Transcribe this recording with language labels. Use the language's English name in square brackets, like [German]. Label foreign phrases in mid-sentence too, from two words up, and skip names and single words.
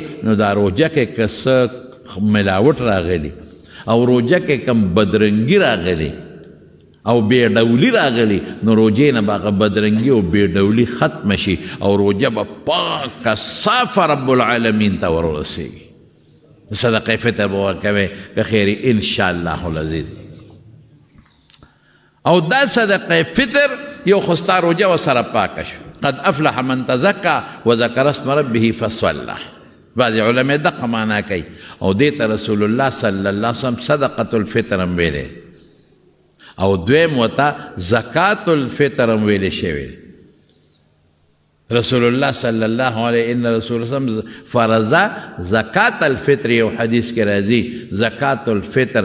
[Pashto] نو دا روژه کې که څه ملاوټ راغلي او روژه کې کم بدرنګي راغلي او بے ډولی راغلی، نو روجې نه به هغه بدرنګي او بے ډولي ختمه شي او روجه به پاکه صافه [Arabic] رب العالمین [Pashto] ته ورورسېږي. صدقه فطر به ورکوې که خیري [Arabic] انشاءالله العزیز. [Pashto] او دا صدقه فطر یو خو ستا روجه ورسره پاکه شو. [Arabic] قد افلح من تزکا وذکر اسم ربه فصلی. [Pashto] بعضې علما دقه معنا کوي او دې ته [Arabic] رسول الله صلی الله علیه وسلم صدقة الفطر [Pashto] هم ویلی او دویم وته [Arabic] زکات الفطر [Pashto] هم ویلې شوی. [Arabic] رسول الله صلی الله علیه ان رسول الله فرضا زکات الفطر، [Pashto] یو حدیث کې راځي [Arabic] زکات الفطر.